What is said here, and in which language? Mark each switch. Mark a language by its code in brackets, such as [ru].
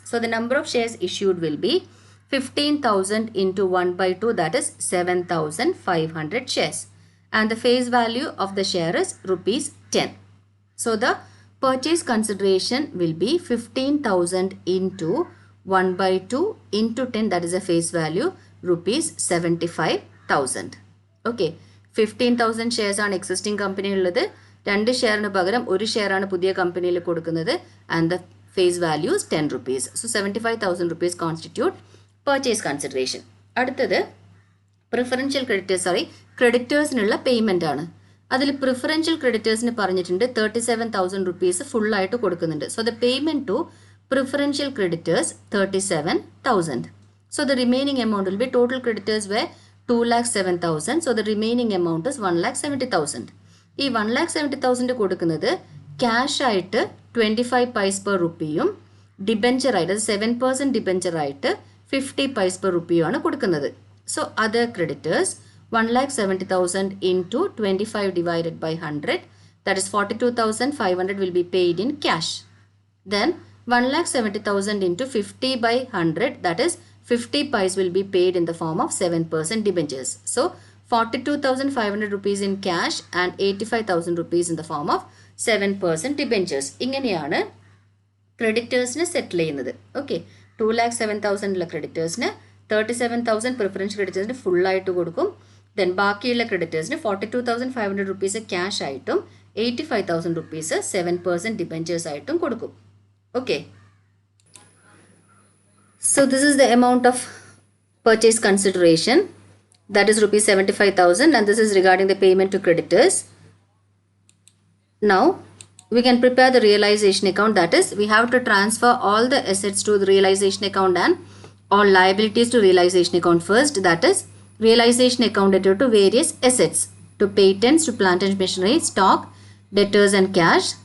[en] So the number of shares issued will be 15,000 into 1/2, that is 7,500 shares. And the face value of the share is ₹10. So the purchase consideration will be 15,000 into 1/2 into 10, that is a face value ₹75,000. Okay. [ml] 15,000 shares ആണ് existing കമ്പനിയിലുള്ളത്. 2 ഷെയറിന് പകരം 1 ഷെയറാണ് പുതിയ കമ്പനിയിൽ കൊടുക്കുന്നത്. [en] And the face value is ₹10. So 75,000 constitute purchase consideration. [ml] അടുത്തത് preferential creditors ക്രെഡിറ്റേഴ്സിനുള്ള payment ആണ്. അതിൽ preferential ക്രെഡിറ്റേഴ്സിന് പറഞ്ഞിട്ടുണ്ട് 37,000 rupees ഫുള്ളായിട്ട് കൊടുക്കുന്നുണ്ട്. [en] So the payment to preferential creditors 37,000. So the remaining amount will be, total creditors were 2,07,000. So the remaining amount is 1,70,000. [ml] ഈ 1,70,000 കൊടുക്കുന്നത് cash ആയിട്ട് 25 പൈസ പെർ റുപ്പിയും ഡിബെഞ്ചർ ആയിട്ട് 7% ഡിബെഞ്ചർ ആയിട്ട് 50 പൈസ പെർ റുപ്പിയും ആണ് കൊടുക്കുന്നത്. [en] So other creditors 1,70,000 into 25 divided by 100, that is 42,500 will be paid in cash. Then 1,70,000 into 50 by 100, that is 50 pice will be paid in the form of 7% debentures. So 42,500 rupees in cash and 85,000 rupees in the form of 7% debentures. [ml] ഇങ്ങനെയാണ് ക്രെഡിറ്റേഴ്സിന് സെറ്റിൽ ചെയ്യുന്നത്. Okay, 2,07,000 ക്രെഡിറ്റേഴ്സിന് 37,000 preferential ക്രെഡിറ്റേഴ്സിന് ഫുള്ളായിട്ട് കൊടുക്കും. Then ബാക്കിയുള്ള ക്രെഡിറ്റേഴ്സിന് 42,500 rupees cash ആയിട്ടും 85,000 rupees 7% debentures ആയിട്ടും കൊടുക്കും. [en] Okay, so this is the amount of purchase consideration, that is rupees 75,000, and this is regarding the payment to creditors. Now we can prepare the realization account, that is we have to transfer all the assets to the realization account and all liabilities to realization account first, that is realization account debtor to various assets, to patents, to plant and machinery, stock, debtors and cash.